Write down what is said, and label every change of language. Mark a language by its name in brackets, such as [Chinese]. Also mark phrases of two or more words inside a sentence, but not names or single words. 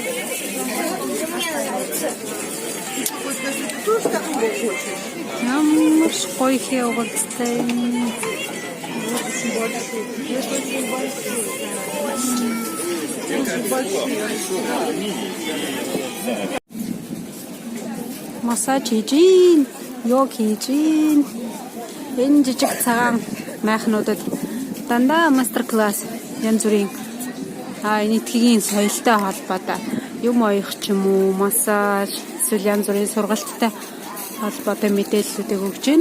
[Russian] Вот скажи, ты тоже такого хочешь? Мужской хелвокстейн. Очень большой. Это очень большой. Очень большой. [Mongolian] Массаж хийж, йог хийж. Энэ жижиг цагаан майхнуудад дандаа мастер-класс янз бүрийн энэтхэгийн соёлтой холбоотой юм оёх ч юм уу, массаж, эсвэл янз бүрийн сургалттай холбоотой мэдээллүүдийг өгч байна.